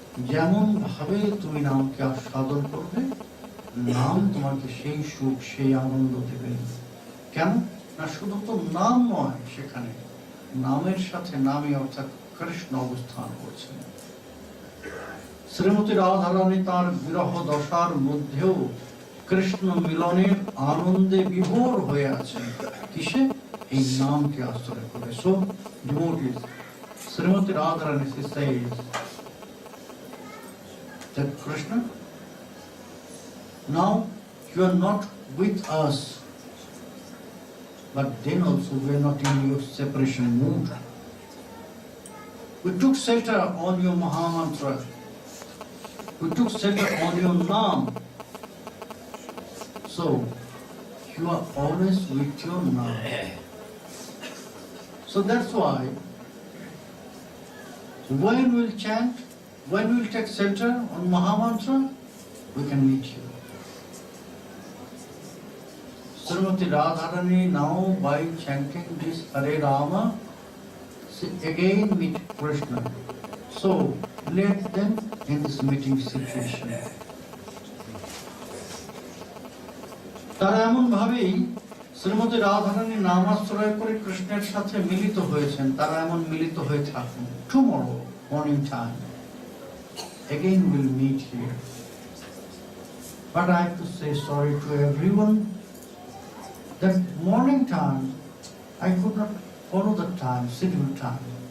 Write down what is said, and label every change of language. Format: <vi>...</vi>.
<bn>যেমন ভাবে তুমি নামকে আস্বাদন করবে, নাম তোমাকে সেই সুখ সেই আনন্দ দেবে। কেন না, শুধু তো নাম নয়, সেখানে নামের সাথে নামে অর্থাৎ কৃষ্ণ অবস্থান করছেন। শ্রীমতী রাধারানী তার বিরহ দশার মধ্যেও কৃষ্ণ মিলনের আনন্দে বিভোর হয়ে আছেন। কিসে? এই নামকে আশ্রয় করে।</bn> <en>So devotees, Srimati Radharani says that Krishna, now you are not with us, but then also we are not in your separation mood. We took shelter on your Mahamantra. We took shelter on your Naam. So, you are always with your Naam. So that's why, when we'll chant, when we'll take shelter on Mahamantra, we can meet you. Srimati Radharani now, by chanting this Hare Rama, she again meet Krishna. So, let them in this meeting situation.</en> <bn>তারা এমন ভাবেই শ্রীমতী রাধারানী নামাশ্রয় করে কৃষ্ণের সাথে মিলিত হয়েছেন। তারা এমন মিলিত হয়ে থাকুন।</bn> <en>Tomorrow morning time, again we'll meet here. But I have to say sorry to everyone that morning time I could not follow the time, scheduled time.</en>